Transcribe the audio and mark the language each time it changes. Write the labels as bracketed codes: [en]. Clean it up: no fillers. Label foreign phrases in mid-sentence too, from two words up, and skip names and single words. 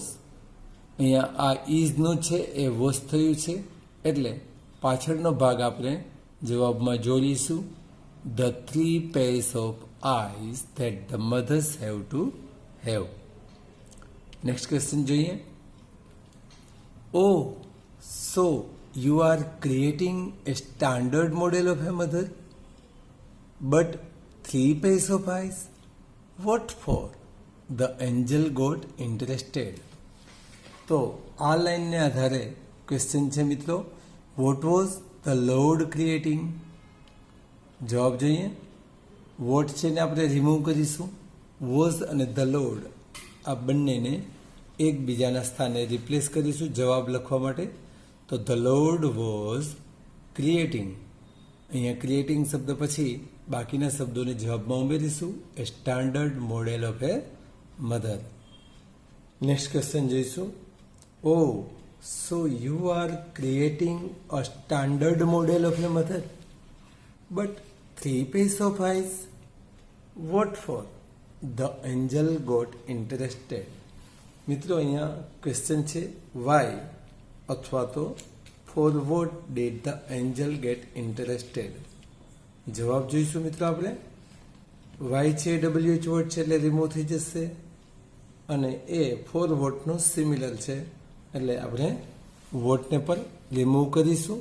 [gu] અહીંયા આ ઇઝનું છે એ વોઝ થયું છે, એટલે પાછળનો ભાગ આપણે જવાબમાં જોડીશું. [en] The 3 pairs of eyes that the mothers have to have. next question [gu] જોઈએ. [en] Oh so you are creating a standard model of a mother, but 3 pairs of eyes. What for? The angel got interested. [gu] તો આ લાઈનને આધારે ક્વેશ્ચન છે મિત્રો, [en] What was the Lord creating? [gu] જવાબ જોઈએ. વોટ છે ને આપણે રિમૂવ કરીશું. વોઝ અને [en] the Lord [gu] આ બંનેને એકબીજાના સ્થાને રિપ્લેસ કરીશું જવાબ લખવા માટે. [en] તો the Lord was creating. [gu] અહીંયા ક્રિએટિંગ શબ્દ પછી બાકીના શબ્દોને જવાબમાં ઉમેરીશું. [en] a standard model of a mother. Next question જોઈશું. Oh so you are creating a standard model of a mother, but 3 pairs of eyes. What for? The angel got interested. [gu] મિત્રો અહીંયા [en] ક્વેશ્ચન છે વાય [gu] અથવા તો [en] for what did the angel get interested. [gu] જવાબ જોઈશું મિત્રો આપણે. વાય છે WH વોટ છે એટલે રિમૂવ થઈ જશે, અને એ ફોર વોટનો સિમિલર છે એટલે આપણે વોટને પણ રિમૂવ કરીશું.